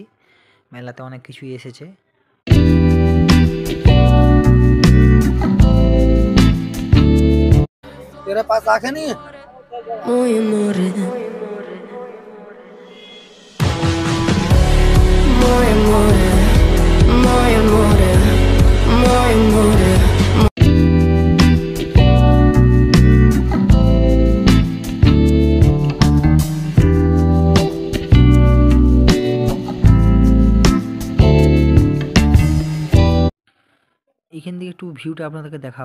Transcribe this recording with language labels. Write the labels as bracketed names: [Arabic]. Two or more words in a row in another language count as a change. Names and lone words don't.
[Bangla] মেলাতে অনেক কিছুই এসেছে। [Hindi] तेरे पास आंखें नहीं है? [Spanish] Muy amore, muy amore, muy amore, muy amore. [Bangla] এখান থেকে একটু ভিউটা আপনাদেরকে দেখাবো।